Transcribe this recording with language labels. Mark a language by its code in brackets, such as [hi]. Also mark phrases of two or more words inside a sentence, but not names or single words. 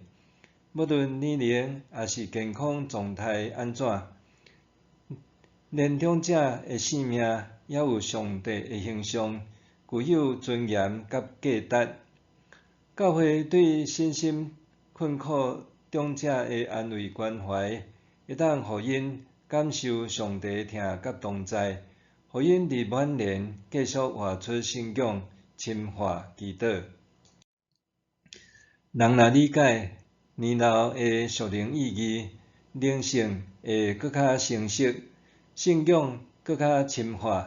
[nan] 无论年龄也是健康状态安怎，年长者的生命也有上帝的形象，具有尊严甲价值。教会对身心困苦长者的安慰关怀，会当互因感受上帝疼甲同在，互因伫晚年继续活出信仰，深化祈祷。人若理解年老的属灵意义，灵性会搁较成熟，信仰搁较深化。